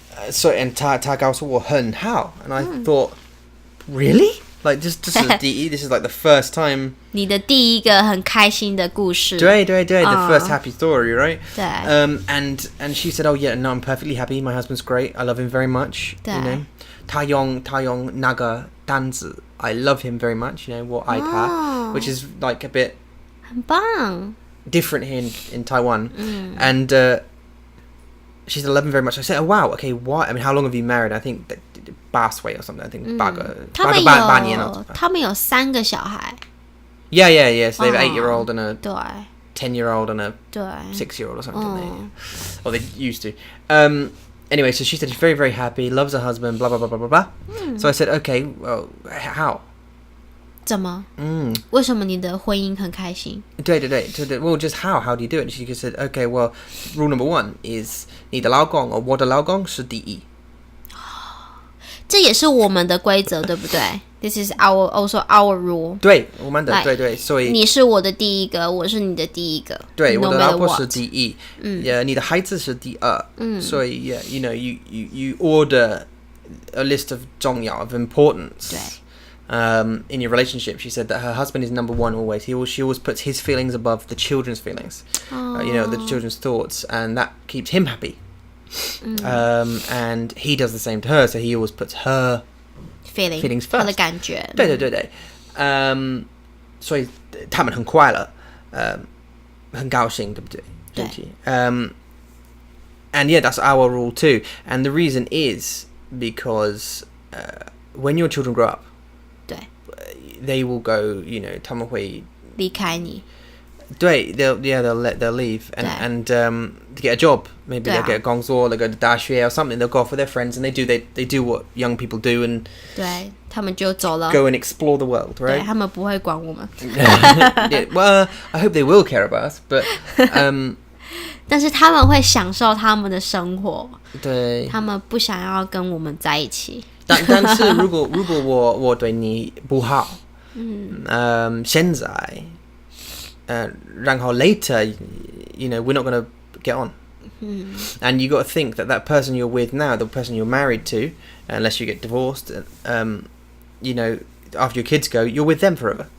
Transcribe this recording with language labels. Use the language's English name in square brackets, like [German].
[Chinese] 所以他告诉我很好 ， [English] and I thought, really? Like this is this is like the first time. [Chinese] 你的第一个很开心的故事。对 [English] the first happy story, right? [Chinese] 对。 [English] And she said, oh yeah, no, I'm perfectly happy. My husband's great. I love him very much. [Chinese] 对。 [English] You know, [Chinese] 他用那个单字 [English] I love him very much. You know, [Chinese] 我爱他 [English] which is like a bit [Chinese] 很棒 [English] different here in Taiwan. And she said, I love him very much. I said, oh wow, okay, why? I mean, how long have you married? I think that Basway or something. I think [Chinese] 8年了。他们有3个小孩。 [English] Yeah. So they have an 8-year-old and a [Chinese] 对 [English] 10-year-old and a [Chinese] 对 [English] 6-year-old or something. Or they used to. Anyway, so she said she's very, very happy, loves her husband, blah, blah, blah, blah, blah, blah. So I said, okay, well, how? [Chinese] 怎么？为什么你的婚姻很开心？对。 [English] Well, just how? How do you do it? She said, okay, well, rule number 1 is [Chinese] 你的老公or 我的老公是第一。这也是我们的规则，对不对？ [English] This is also our rule. [Chinese] 对，我们的对，所以你是我的第一个，我是你的第一个。对， [English] no [Chinese] 我的老婆 [English] matter [Chinese] 是 [English] what. [Chinese] 第一，你的孩子是第二，所以 [English] you know, you order a list of 重要 of importance. [Chinese] 对。 [English] In your relationship, she said that her husband is number 1 always. She always puts his feelings above the children's feelings. You know, the children's thoughts, and that keeps him happy. And he does the same to her, so he always puts her feelings first. [Chinese] 他的感觉。对。所以他们很快乐，很高兴，对不对？对。 [English] And yeah, that's our rule too. And the reason is because when your children grow up, [Chinese] 对 [English] they will go, you know, [Chinese] 他们会离开你。对 [English] they'll leave and to get a job. Maybe they'll get a 工作 they'll go to 大学 or something. They'll go off with their friends and they do what young people do and [Chinese] 对，他们就走了。 [English] go and explore the world, [Chinese] 对， [English] right? [Chinese] 他们不会管我们。 [English] Yeah, well, I hope they will care about us, but [Chinese] 但是他们会享受他们的生活。对，他们不想要跟我们在一起。但是如果我对你不好，现在，然后 [English] later, you know, we're not going to get on. And you got to think that person you're with now, the person you're married to, unless you get divorced, you know, after your kids go, you're with them forever.